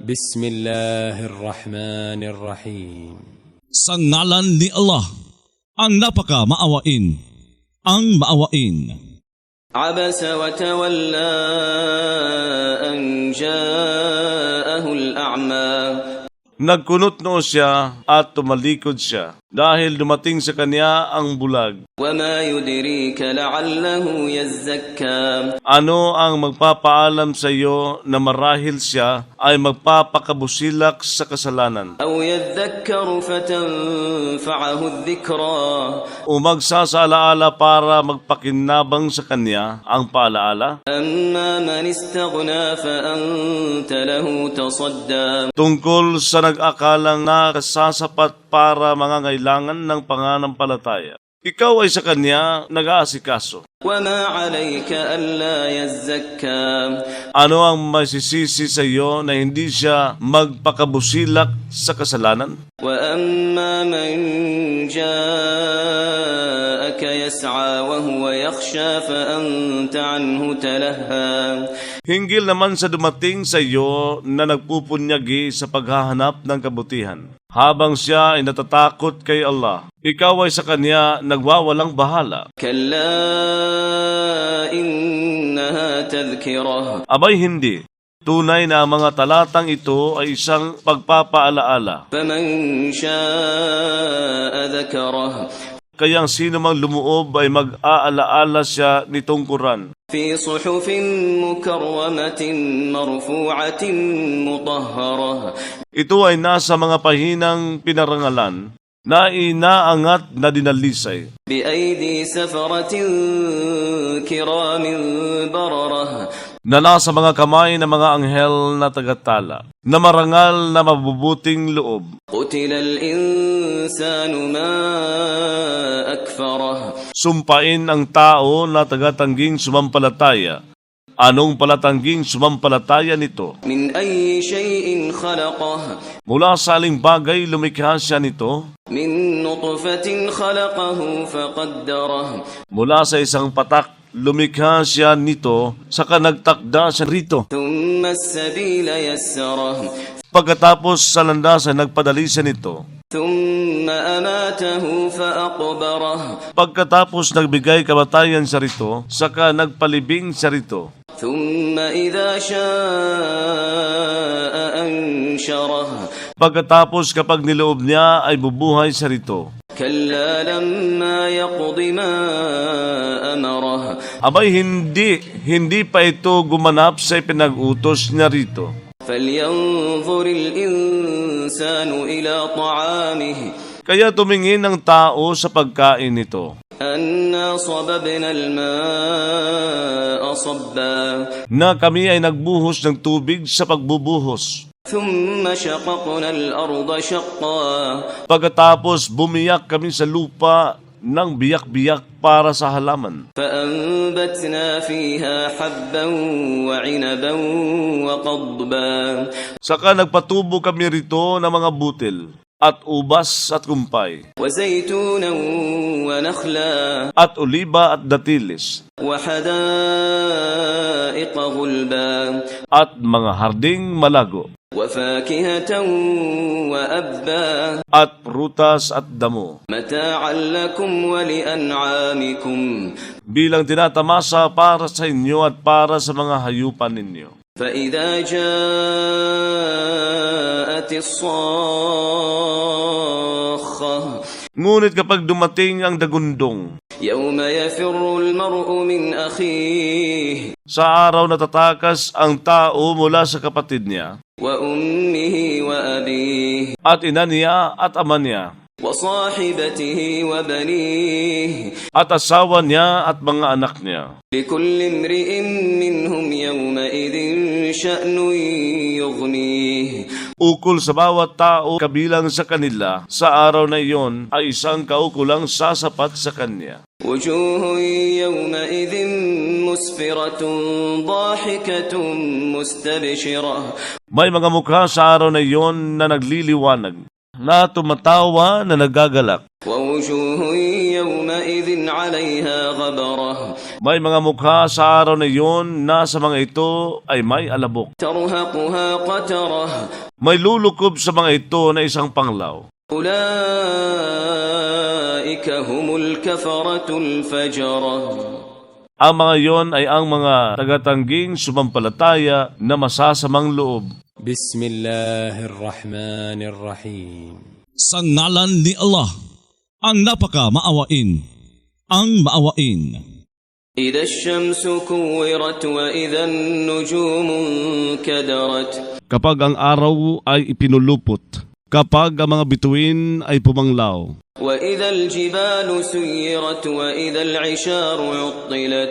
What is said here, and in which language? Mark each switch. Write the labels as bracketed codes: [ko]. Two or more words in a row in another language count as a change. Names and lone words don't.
[ar] بسم الله الرحمن الرحيم. [tl] Sa ngalan ni Allah, ang napaka-maawain, ang maawain. [ar] عبس وتولى أن جاءه الأعمى [tl] Nagkunot-noo siya at tumalikod siya dahil dumating sa kanya ang bulag. [ar] وما يدريك لعله يزكى [tl] Ano ang magpapaalam sa iyo na marahil siya ay magpapakabusilak sa kasalanan [ar] أو يذكر فتنفعه الذكرى [tl] o magsasaalaala para magpakinabang sa kanya ang paalaala? [ar] أما من استغنى فأنت له تصدى [tl] Tungkol sa nag-akalang nakasasapat para mangangailangan ng pananampalataya, ikaw ay sa kanya nag-aasikaso. [ar] وما عليك ألا يزكى [tl] Ano ang masisisi sa iyo na hindi siya magpakabusilak sa kasalanan? [ar] وأما من جاءك يسعى وهو يخشى فأنت عنه تلهى [tl] Hinggil naman sa dumating sa iyo na nagpupunyagi sa paghahanap ng kabutihan. Habang siya ay natatakot kay Allah, ikaw ay sa kanya nagwawalang bahala. [ar] كلا إنها تذكرة [tl] Abay hindi. Tunay na ang mga talatang ito ay isang pagpapaalaala. [ar] فمن شاء ذكره [tl] Kayang sino mang lumuob ay mag-aalaala siya nitong Quran. [ar] في صحف مكرمة مرفوعة مطهرة [tl] Ito ay nasa mga pahinang pinarangalan na inaangat na dinalisay. [ar] بأيدي سفرة كرام بررة [tl] Na nasa mga kamay ng mga anghel na tagatala, na marangal na mabubuting loob. [ar] قتل الإنسان ما أكفره [tl] Sumpain ang tao na tagatangging sumampalataya. Anong palatangging sumampalataya nito? [ar] من أي شيء خلقه [tl] Mula sa aling bagay lumikha siya nito, [ar] من نطفة خلقه فقدره [tl] mula sa isang patak lumikha siya nito, saka nagtakda siya rito. [ar] ثم السبيل يسره [tl] Pagkatapos sa landasan nagpadali siya nito. [ar] ثم أماته فأقبره [tl] Pagkatapos nagbigay kamatayan siya rito, saka nagpalibing siya rito. [ar] ثم إذا شاء أنشره [tl] Pagkatapos kapag niloob niya ay bubuhay siya rito. [ar] كلا لما يقض ما أمره [tl] Abay hindi pa ito gumanap sa ipinag-utos niya rito. [ar] فلينظر الإنسان إلى طعامه [tl] Kaya tumingin ang tao sa pagkain nito, [ar] أنا صببنا الماء صبا [tl] na kami ay nagbuhos ng tubig sa pagbubuhos. [ar] ثم شققنا الأرض شقا [tl] Pagkatapos bumiyak kami sa lupa ng biyak-biyak para sa halaman. [ar] فأنبتنا فيها حبا وعنبا وقضبا [tl] Saka nagpatubo kami rito ng mga butil, at ubas at kumpay, [ar] وزيتونا ونخلا [tl] at oliba at datilis, [ar] وحدائق غلبا [tl] at mga harding malago, [ar] وفاكهة وأبا [tl] at prutas at damo, [ar] متاعا لكم ولأنعامكم [tl] bilang tinatamasa para sa inyo at para sa mga hayupan ninyo. [ar] فإذا جاءت الصاخة [tl] Ngunit kapag dumating ang dagundong, [ar] يوم يفر المرء من أخيه [tl] sa araw na tatakas ang tao mula sa kapatid niya, [ar] وأمه وأبيه [tl] at ina niya at ama niya, [ar] وصاحبته وبنيه [tl] at asawa niya at mga anak niya. [ar] لكل امرئ منهم يومئذ شأن يغنيه [tl] Ukol sa bawat tao kabilang sa kanila, sa araw na iyon ay isang kaukulang sasapat sa kanya. [ar] وجوه يومئذ مسفرة ضاحكة مستبشرة [tl] May mga mukha sa araw na iyon na nagliliwanag, na tumatawa na nagagalak. [ar] ووجوه يومئذ عليها غبرة [tl] May mga mukha sa araw na iyon na sa mga ito ay may alabok. [ar] ترهقها قترة [tl] May lulukob sa mga ito na isang panglaw. [ar] أولئك هم الكفرة الفجرة [tl] Ang mga iyon ay ang mga tagatangging sumampalataya na masasamang loob. [ar] بسم الله الرحمن الرحيم [tl] Sa ngalan ni Allah, ang napaka maawain, ang maawain. [ar] إذا الشمس كورت وإذا النجوم انكدرت [tl] Kapag ang araw ay ipinulupot, kapag ang mga bituin ay pumanglaw, [ar] وإذا الجبال سيرت وإذا العشار عطلت